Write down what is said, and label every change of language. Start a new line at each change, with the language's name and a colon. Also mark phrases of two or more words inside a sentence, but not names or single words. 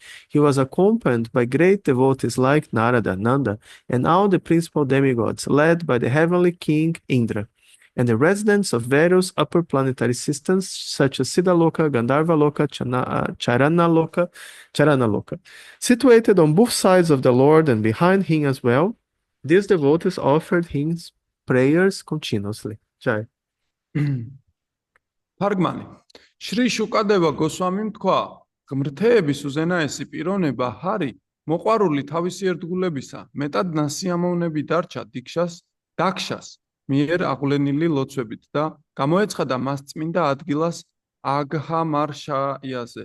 English: He was accompanied by great devotees like Narada, Nanda, and all the principal demigods, led by the heavenly king Indra, and the residents of various upper planetary systems such as Siddhaloka, Gandharvaloka, Charanaloka. Situated on both sides of the Lord and behind him as well, these devotees offered him prayers continuously. Jai.
Georgian: Pargmani. Shri Shukadeva Goswamim თქვა, ღმრთეების უზენაესი პიროვნება ჰარი მოყვარული თავისი ერთგულებისა, მეტად ნასიამოვნები დარჩა დაქშას მიერ აღვლენილი ლოცვებით და გამოეცხადა მას წმინდა ადგილას აგჰამარშაიაზე.